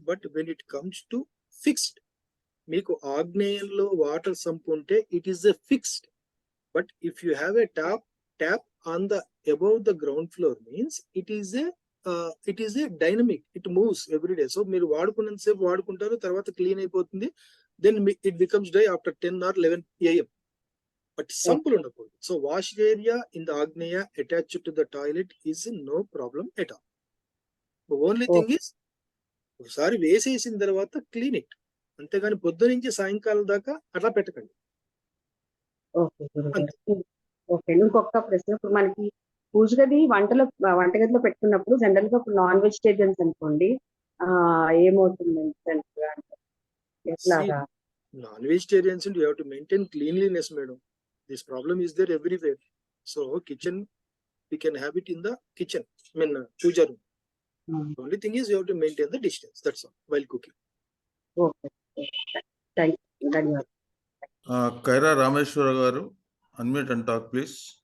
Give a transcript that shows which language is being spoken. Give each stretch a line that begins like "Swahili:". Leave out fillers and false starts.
English: but when it comes to fixed,
Telugu: మీకు ఆగ్నేయంలో water sump ఉంటే
English: It is a fixed. But if you have a tap on the above the ground floor means it is a dynamic, it moves every day. So
Telugu: మీరు వాడుకున్నంత సేపు వాడుకుంటారు, తర్వాత clean అయిపోతుంది,
English: Then it becomes dry after 10 or 11 AM. But sample ఉండకూడదు. So wash area in the Agneya attached to the toilet is no problem at all. The only thing is
Telugu: ఒకసారి వేసేసిన తర్వాత clean it, అంతేగాని పొద్దు నుంచి సాయంకాలం దాకా అట్లా పెట్టకండి.
English: Okay.
Telugu: ఇంకొక ప్రశ్న, ఇప్పుడు మనకి పూజ గది వంటగదిలో పెట్టుకున్నప్పుడు జనరల్ గా ఇప్పుడు నాన్ వెజిటేరియన్స్ అనుకోండి, ఏమవుతుంది ఎట్లాగా?
English: Non vegetarians you have to maintain cleanliness madam. This problem is there everywhere. So kitchen We can have it in the kitchen, I mean, puja room. The only thing is you have to maintain the distance. That's all while cooking. Okay. Thank you. Dhanyawad. Kaira Rameshwara garu, unmute and talk, please.